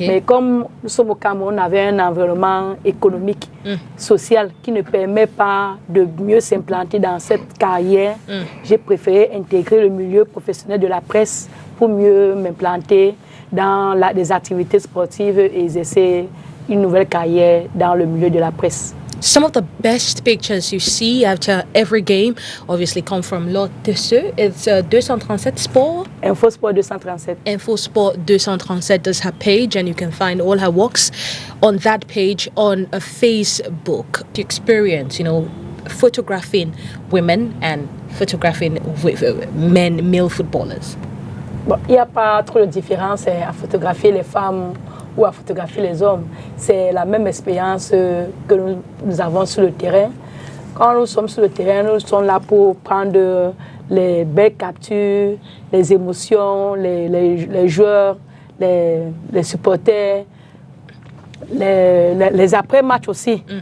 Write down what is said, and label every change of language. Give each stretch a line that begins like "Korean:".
French: Mais comme nous sommes au Cameroun, on avait un environnement économique, social qui ne permet pas de mieux s'implanter dans cette carrière. J'ai préféré intégrer le milieu professionnel de la presse pour mieux m'implanter dans des activités sportives et essayer une nouvelle carrière dans le milieu de la presse.
English: Some of the best pictures you see after every game obviously come from Lot Desseux. It's 237 Sport. InfoSport 237. InfoSport 237 is her page, and you can find all her works on that page on Facebook. The experience, photographing women and photographing men, male footballers.
French: Bon, il n'y a pas trop de différence à photographier les femmes ou à photographier les hommes. C'est la même expérience que nous avons sur le terrain. Quand nous sommes sur le terrain, nous sommes là pour prendre les belles captures, les émotions, les joueurs, les supporters, les après-matchs aussi.